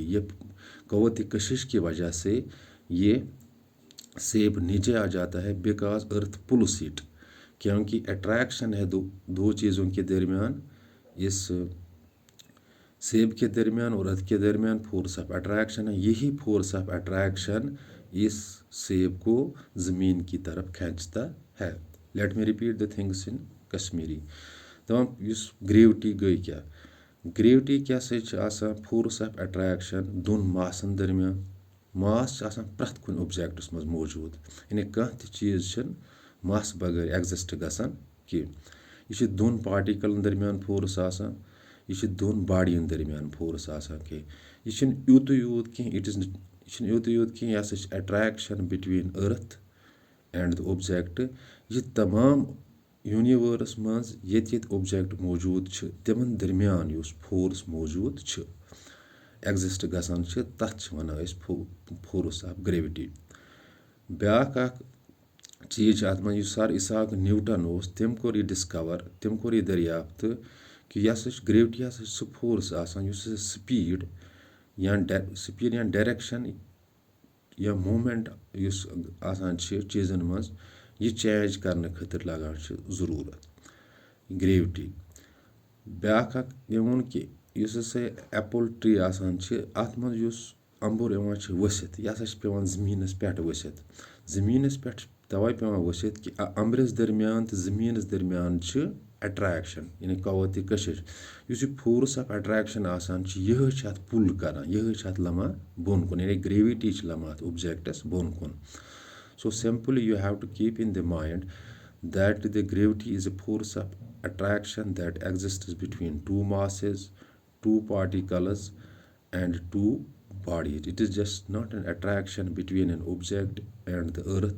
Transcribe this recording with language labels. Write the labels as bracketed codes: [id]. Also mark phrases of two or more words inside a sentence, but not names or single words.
[ur] یہ قوت کشش کی وجہ سے یہ سیب نیچے آ جاتا ہے, [en] because earth pulls it, [ur] کیونکہ اٹریکشن ہے دو چیزوں کے درمیان، اس سیب کے درمیان اور ارتھ کے درمیان [en] force of attraction [ur] ہے. یہی [en] force of attraction [ur] اس سیب کو زمین کی طرف کھینچتا ہے. [en] Let me repeat the things in Kashmiri. [ks] तमाम इस ग्रेविटी गई क्या, ग्रेविटी क्या से [en] force of attraction [ks] दोन मासन दरमियान। मास प्रथ कुन ऑब्जेक्टस मज मौजूद, यानी कह चीज़ मास बगैर एग्जिस्ट गसान कि यह दोन पार्टिकलन दरमियान फोर्स आसान, यह दोन बॉडियन दरमियान फोर्स आसान कि यह यूत कि [en] it is [ks] यूत कि यह [en] attraction between earth and the object. [ks] यह तमाम यूनिवर्स मज ये ऑब्जेक्ट मौजूद तिमन दरमियान उस फोर्स मौजूद एग्जिस्ट गसान तथ वन [en] force of gravity. [ks] ब्याक चीज अत मज सर इसाक न्यूटन तम कोर यह डिस्कवर, तम कोर यह दरियाफ्त कि यह ग्रेविटी सह फोर्स आसान स्पीड या डायरेक्शन या मूवमेंट आसान चीज़न मज यह चेंज करने खतर लगान ज़रूरत ग्रेविटी। ब्याक वोन कि [en] apple tree [ks] आसान अत मज अंबुर वसित, यह पे ज़मीनस पे वसित, ज़मीनस पे तवे पे वसित कि अंबरस दरमियान तो ज़मीनस दरमियान अट्रैक्शन, यानी क़ुव्वत कशिश। इस [en] force of attraction [ks] आसान यह अत पुल कर, यह अत लमा बोन कुन, यानी ग्रेविटी लमा ऑब्जेक्टस बोन कुन। [en] So simply you have to keep in the mind that the gravity is a force of attraction that exists between two masses, two particles and two bodies. It is just not an attraction between an object and the earth.